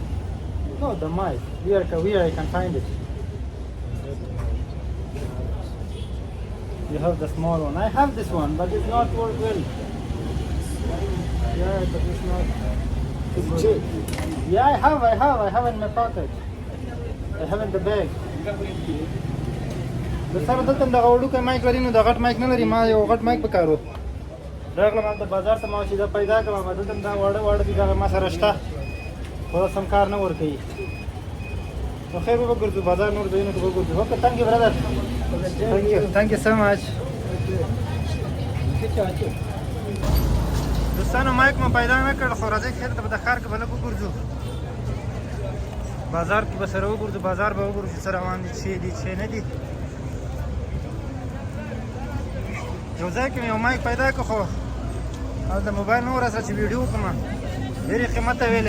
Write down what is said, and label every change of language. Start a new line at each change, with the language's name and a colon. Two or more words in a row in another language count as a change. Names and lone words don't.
English: no, the mic. Where I can find it. You have the small one. I have this one, but it's not work well. Yeah, but it's not. Is it cheap? Yeah, I have it in my pocket. I have it in the bag.
Pashto: د سره دلته دغه وړوکی مایک لري، نو د غټ مایک نه لري. ما یو غټ مایک پکارو راغلم هلته بازار ته. ما چې دا پیدا کړم، دلته دا واړه دي، دغه ما سره شته، خو سم کار نه ورکوي. نو خیر به وګرځو بازار نور ځایونو کې به وګرځو. اوکې،
English: thank you brother. Thank you so much.
Pashto: دوستانو مایک مو پیدا نه کړ، خو راځئ خیر ته به د ښار کې به لږ وګرځو، بازار کې به سره وګرځو، بازار به وګورو چې څه روان دي، څه دي څه نه دي. یو ځای کې مې یو مایک پیدا کړ، خو هلته موبایل نه ورسره چې ویډیو وکړم، ډېرې قیمته ویلې.